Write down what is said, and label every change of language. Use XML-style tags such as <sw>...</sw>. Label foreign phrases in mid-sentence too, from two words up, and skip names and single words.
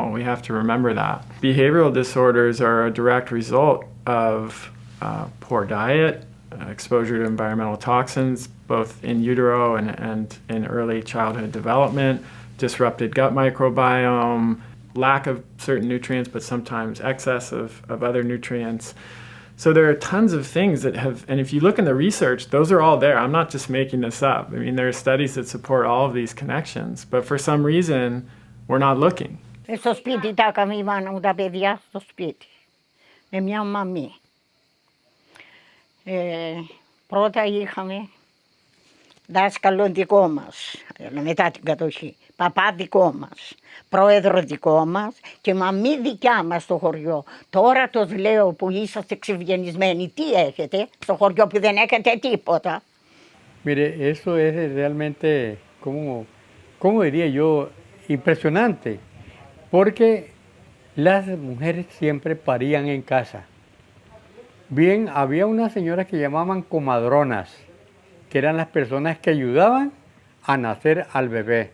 <en>We have to remember that. Behavioral disorders are a direct result of poor diet, exposure to environmental toxins, both in utero and in early childhood development, disrupted gut microbiome, lack of certain nutrients, but sometimes excess of other nutrients. So there are tons of things that have, and if you look in the research, those are all there. I'm not just making this up. I mean, there are studies that support all of these connections, but for some reason, we're not looking.</en> <el>Στο σπίτι τα έκαμε η μάνα μου τα παιδιά στο σπίτι. Με μια μαμή. Πρώτα είχαμε δάσκαλο δικό μας, μετά την κατοχή, παπά δικό μας, πρόεδρο δικό μας και μαμή δικιά μας στο χωριό. Τώρα τους λέω που είσαστε ξευγενισμένοι, τι έχετε στο χωριό που δεν έχετε τίποτα.</el> <es>Mire, eso es realmente, ¿cómo diría yo? Impresionante, porque las mujeres siempre parían en casa. Bien, había unas señoras que llamaban comadronas, que eran las personas que ayudaban a nacer al bebé.</es>